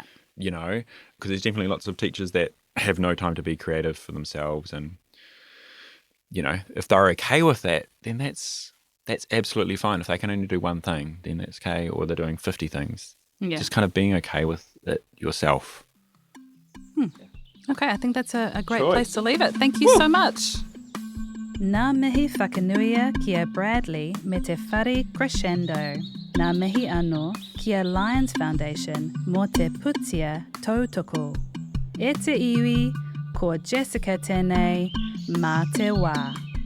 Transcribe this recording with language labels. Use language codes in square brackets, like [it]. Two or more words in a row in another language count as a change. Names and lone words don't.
[en] Because there's definitely lots of teachers that have no time to be creative for themselves, and if they're okay with that, then that's absolutely fine. If they can only do one thing, then that's okay. Or they're doing 50 things. Yeah. Just kind of being okay with it yourself. Okay, I think that's a great place to leave it. Thank you so much. [mi] Nā mihi whakanuia kia Bradley me te whare crescendo. Nā mihi anō kia Lions Foundation mō te putia tautoko. E te iwi, ko Jessica tēnei, mā te wā.